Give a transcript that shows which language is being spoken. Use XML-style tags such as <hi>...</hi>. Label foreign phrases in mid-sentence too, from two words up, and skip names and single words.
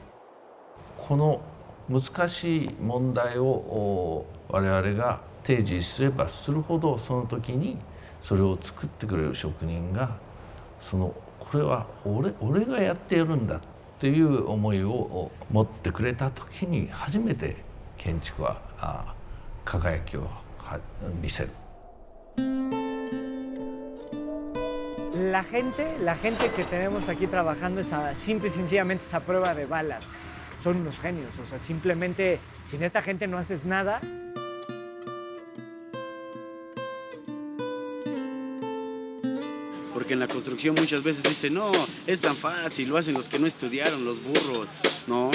<ja>この難しい問題を我々が提示すればするほどその時にそれを作ってくれる職人がこれは俺がやってやるんだっていう思いを持ってくれた時に初めて建築は輝きを見せる。</ja> <es>La gente que tenemos aquí trabajando es simple y sencillamente esa prueba de balas. Son unos genios, o sea, simplemente sin esta gente no haces nada. Porque en la construcción muchas veces dicen, no, es tan fácil, lo hacen los que no estudiaron, los burros, no.</es>